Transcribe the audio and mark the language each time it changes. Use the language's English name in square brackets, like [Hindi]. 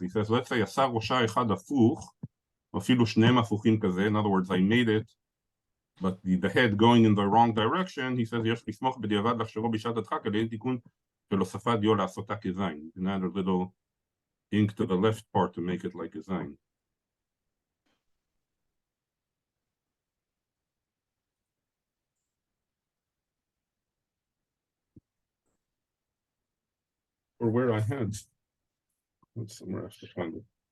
[English] He says, let's say, [Hebrew] עשה ראשה אחד הפוך, אפילו שניהם הפוכים כזה. [English] In other words, I made it, but the head going in the wrong direction. He says, [Hebrew] יש לסמוך בדיעבד להכשירו בשעת הדחק, על ידי תיקון של הוספת דיו לעשותה כזין. [English] You can add a little ink to the left part to make it like a zayin. Or where I had. Let's somewhere else to find it.